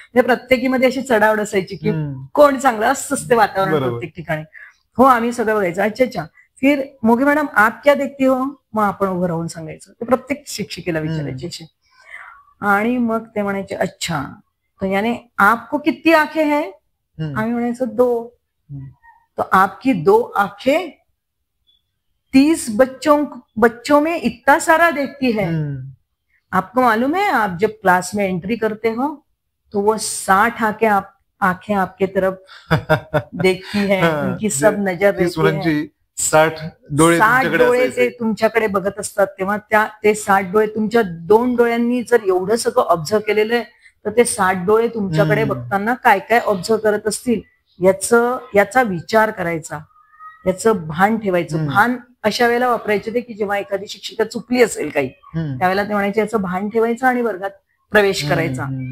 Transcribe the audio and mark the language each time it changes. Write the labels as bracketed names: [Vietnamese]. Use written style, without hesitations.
[Marathi] ते प्रत्येकीमध्ये अशी चढावड असायची की कोण चांगलं असतंच ते वातावरण प्रत्येक ठिकाणी. हो आम्ही सगळं बघायचं. [Hindi] अच्छा अच्छा, फिर मोगी मॅडम आप क्या देखती हो, [Marathi] मग आपण उभं राहून सांगायचं. ते प्रत्येक शिक्षिकेला विचारायचे असे. आणि मग ते म्हणायचे [Hindi] अच्छा तो यानी आपको कितनी आंखें हैं, [Marathi] आम्ही म्हणायचं 2. [Hindi] तो आपकी 2 आंखें 30 बच्चों में इतना सारा देखती है. आपको मालूम है आप जब क्लास में एंट्री करते हो तो वो 60 आंखें आपके तरफ देखती है, उनकी सब नजर रहती है. [Marathi] 60 डोळे ते तुमच्याकडे बघत असतात. तेव्हा ते 60 डोळे तुमच्या 2 डोळ्यांनी जर एवढं सगळं ऑब्झर्व केलेलं आहे तर ते 60 डोळे तुमच्याकडे बघताना काय काय ऑब्झर्व करत असतील याचा विचार करायचा, याचं भान ठेवायचं. भान अशा वेळेला वापरायचे ते की जेव्हा एखादी शिक्षिका चुकली असेल काही, त्यावेळेला ते म्हणायचे याचं भान ठेवायचं आणि वर्गात प्रवेश करायचा.